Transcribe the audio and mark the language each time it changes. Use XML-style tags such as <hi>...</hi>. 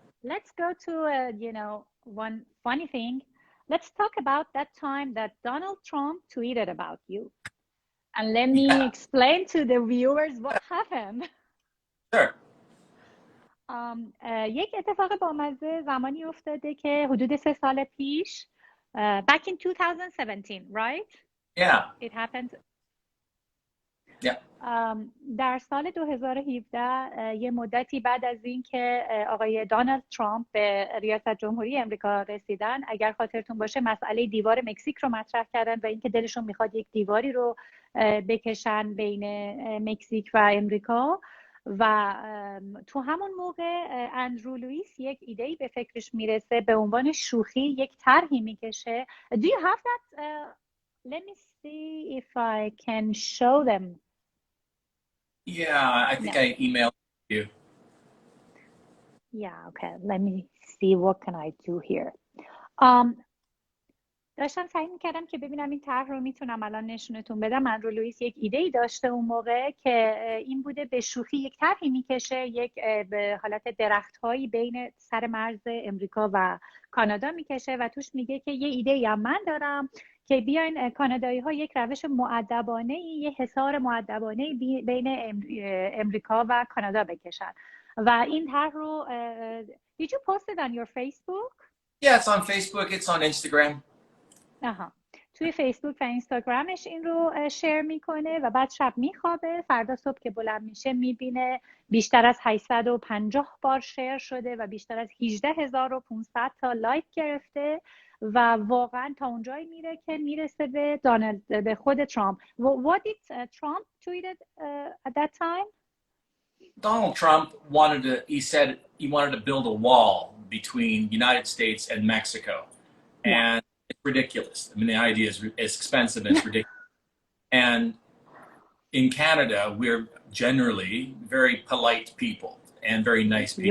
<en>Let's go to one funny thing. Let's talk about that time that Donald Trump tweeted about you. And let me explain to the viewers what happened. Sure.</en> <fa>یک اتفاق بامزه زمانی افتاده که حدود 3 سال پیش,</fa> <en>back in 2017, right? Yeah. It happened. Yeah.</en> <fa>در سال 2017 یه مدتی بعد از اینکه آقای دونالد ترامپ به ریاست جمهوری امریکا رسیدن، اگر خاطرتون باشه مسئله دیوار مکزیک رو مطرح کردن و اینکه دلشون میخواد یک دیواری رو بکشن بین مکزیک و امریکا. و تو همون موقع اندرو لوییس یک ایده‌ای به فکرش میرسه، به عنوان شوخی یک طرحی میکشه.</fa> <en>Do you have that? Let me see if I can show them. Yeah, I think I emailed you. Yeah, okay. Let me see what can I do here.</en> <fa>داشتم سعی میکردم که ببینم این طرح رو میتونم الان نشونتون بدم. اندرو لوییس یک ایده‌ای داشته اون موقع که این بوده به شوخی یک طرحی میکشه، یک به حالت درخت‌هایی بین سر مرز امریکا و کانادا میکشه و توش میگه که یه ایده‌ای هم من دارم که بیاین کانادایی‌ها یک روش مؤدبانه، یه حصار مؤدبانه بین امریکا و کانادا بکشن. و این طرح رو</fa> <en>Did you post it on your Facebook? Yeah, it's on Facebook, it's on Instagram.</en> <fa>توی فیسبوک و اینستاگرامش این رو شیر میکنه و بعد شب میخوابه، فردا صبح که بلند میشه میبینه بیشتر از 850 بار شیر شده و بیشتر از 18500 تا لایک گرفته و واقعا تا اونجایی میره که میرسه به خود ترامپ.</fa> <en>What did Trump tweeted at that time? Donald Trump he said he wanted to build a wall between the United States and Mexico. And it's ridiculous. I mean, the idea is expensive and it's ridiculous. And in Canada, we're generally very polite people and very nice people.</en>